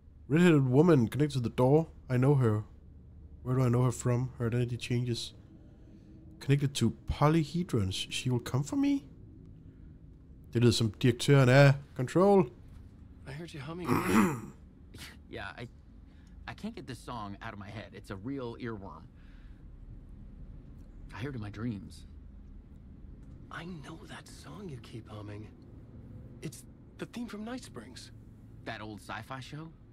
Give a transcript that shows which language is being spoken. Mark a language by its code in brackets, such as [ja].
[en] Red-headed woman connected to the door. I know her. Where do I know her from? Her identity changes. Connected to polyhedrons. She will come for me? [da] Det lyder som direktøren af Control. [en] I heard you humming. Yeah, I can't get this song out of my head. It's a real earworm. I hear it in my dreams. I know that song you keep humming. It's the theme from Night Springs. That old sci-fi show?